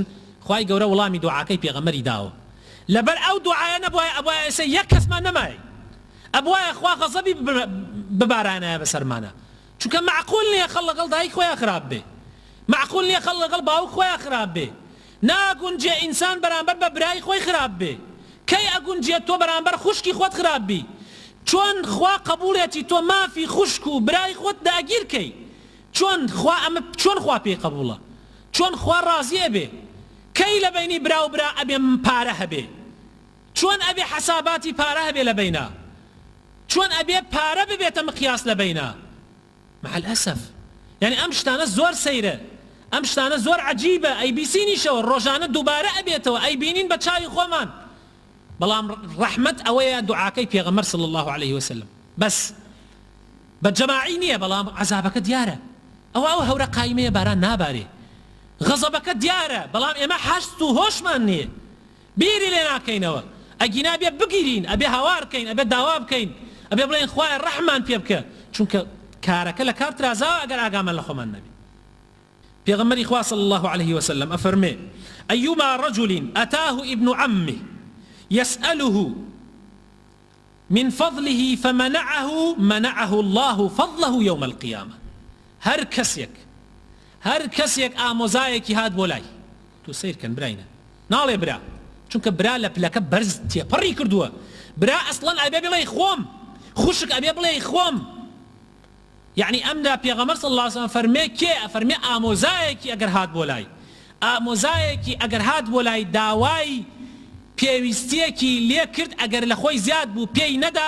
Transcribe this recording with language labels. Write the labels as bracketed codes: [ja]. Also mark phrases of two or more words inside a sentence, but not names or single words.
[ckb] خوای گەورە وڵامی دوعاکەی پێغەمبەری داوە لەبەر ئەو دوعایە نەبووایە ئەبوایە ئێستا یەک کەسمان نەمایە ئەبوایە خوا غەزەبی ببارانایە بەسەرمانە چونکە معقول نییە خەڵ لەگەڵ دایک خۆیان خراپ بێ معقول نییە خەڵ لەگەڵ باوک خۆیان خراپ بێ ناگونجێ ئینسان بەرامبەر بە برای خۆی خراپ بێ کەی ئەگونجێت تۆ بەرامبەر خوشکی خۆت خراپ بی چۆن خوا قبولێتی تۆ مافی خوشک و برای خۆت داگیرکەی چۆن خوا پێی قبوڵە چۆن خوا ڕازیە بێ کەی لە بینی برا و برا ئەبێ پارە هەبێ چۆن ئەبێ حەساباتی پارە هەبێ لە بینە چۆن ئەبێ پارە ببێتە مقیاس لە بینە [ar] مع الأسف يعني [ckb] ئەم شتانە زۆر سەیرە ئەم شتانە زۆر عەجیبە ئەی بیسینیشەوە ڕۆژانە دووبارە ئەبێتەوە ئەی بینین بە چاوی خۆمان بەڵام ڕەحمەت ئەوەیە دوعاکەی پێغەمبەر [ar] صلی الله عليه وسلم [ckb] بەس بە جەماعی نییە بەڵام عەزابەکە دیارە ئەو هەورە قایمەیە باران نابارێ غەزەبەکە دیارە بەڵام ئێمە حەست و هۆشمان نییە بیری لێ ناکەینەوە ئەگینا بێ بگیرین ئەبێ هاوار بکەین ئەبێ داوا بکەین ئەبێ بڵێن خوایە ڕەحمان پێ بکە چونکە کارەکە لە کار ترازاوە ئەگەر ئاگامان لە خۆمان نەبی پێغەمبەری خوا [ar] صلی الله عليه وسلم [ckb] ئەفەرمێ [ar] أيما رجل أتاه ابن عمه يسأله من فضله منعه الله فضله يوم القيامة [ckb] هر کەسێک ئامۆزایەکی هات بۆ لای تۆ سیرکەن براینە ناڵێ برا چونکە برا لە پلەکە بەرز تێپەڕی کردووە برا ئەسڵەن ئەبێ بڵێ خۆم خوشک ئەبێ بڵێ خۆم يعني ئەمدا پێغەمبەر [ar] صلی الله عليه وسلم [ckb] فەرمێ کێ ئەفەرمێ ئامۆزایەکی ئەگەر هات بۆ لای ئامۆزایەکی ئەگەر هات بۆ لای داوای پێویستیەکی لێ کرد ئەگەر لە خۆی زیاد بوو پێی نەدا